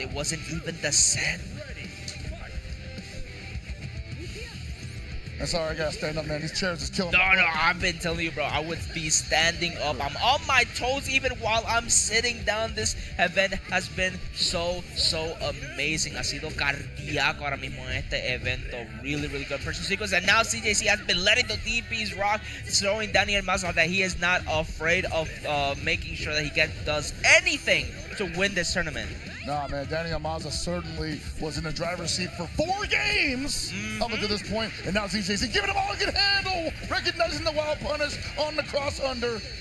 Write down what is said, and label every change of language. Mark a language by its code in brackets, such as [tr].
[en] It wasn't even the set. That's all right, I gotta stand up, man. These chairs is killing No, me. I've been telling you, bro, I would be standing up. I'm on my toes even while I'm sitting down. This event has been so amazing. [es] Ha sido cardíaco ahora mismo en este evento. [en] Really good person sequence. And now CJC has been letting the DPs rock, showing Daniel Maza that he is not afraid of making sure that he does anything to win this tournament. Nah, man, Daniel Maza certainly was in the driver's seat for 4 games up until this point, and now ZJZ giving him all he can handle, recognizing the wild punish on the cross under.